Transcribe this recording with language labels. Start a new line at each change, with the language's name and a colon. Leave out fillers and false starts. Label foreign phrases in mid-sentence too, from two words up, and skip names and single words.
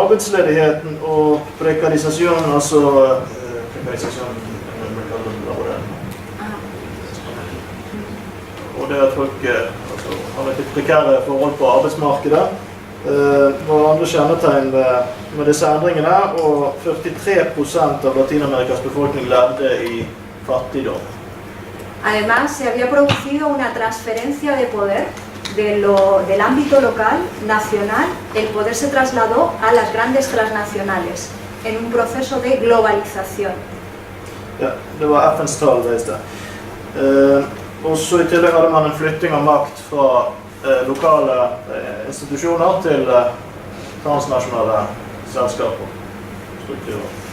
Norwegian: Arbeidsledigheten og prekarisasjon, og det at folk har litt prekære forhold på arbeidsmarkedet, var andre kjennetegn med disse endringene, og 43% av Latinamerikas befolkning levde i fattigdom.
Spanish: Además, se había producido una transferencia de poder del ámbito local, nacional. El poder se trasladó a las grandes transnacionales en un proceso de globalización.
Norwegian: Ja, det var FNs tall, det. Og så i tillegg hadde man en flytting av makt fra lokale institusjoner til transnationale selskaper, strukturer.